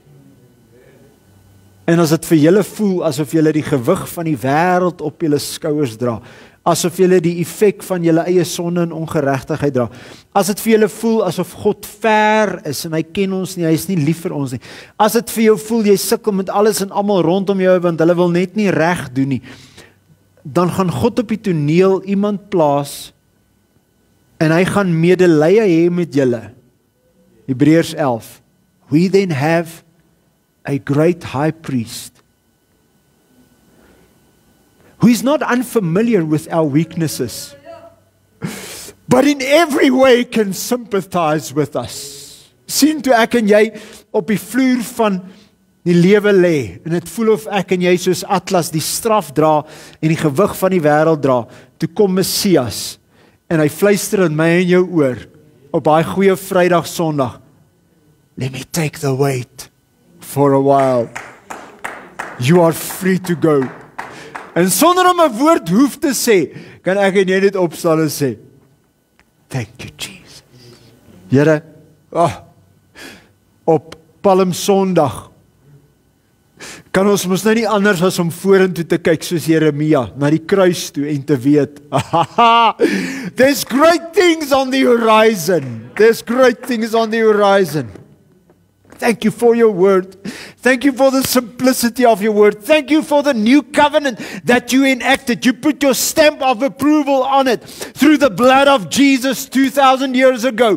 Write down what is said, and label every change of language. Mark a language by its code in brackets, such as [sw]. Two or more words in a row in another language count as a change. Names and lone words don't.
[af] En as dit vir julle voel asof julle die gewig van die wêreld op julle skouers dra, asof julle die effek van julle eie sonde en ongeregtigheid dra, as dit vir julle voel asof God ver is en hy ken ons nie, hy is nie lief vir ons nie, as dit vir jou voel jy sukkel met alles en almal rondom jou want hulle wil net nie reg doen nie, dan gaan God op die toneel iemand plaas en hy gaan medelee hê met julle. Hebreërs 11. [en] We then have a great high priest who is not unfamiliar with our weaknesses, but in every way can sympathize with us. [af] Sien toe ek en jy op die vloer van die lewe lê, en dit voel of ek en jy soos Atlas die straf dra en die gewig van die wêreld dra, toe kom Messias, en hy fluister in my en jou oor, op daai goeie Vrydag Sondag, [en] let me take the weight for a while. You are free to go. [af] En sonder om 'n woord hoef te sê, kan ek en jy net opstaan en sê, [en] thank you Jesus. [af] Here, op Palm Sondag, kan ons mos nou nie anders as om vorentoe te kyk soos Jeremia, na die kruis toe en te weet, [en] there's great things on the horizon. There's great things on the horizon. Thank you for your word. Thank you for the simplicity of your word. Thank you for the new covenant that you enacted. You put your stamp of approval on it through the blood of Jesus 2,000 years ago.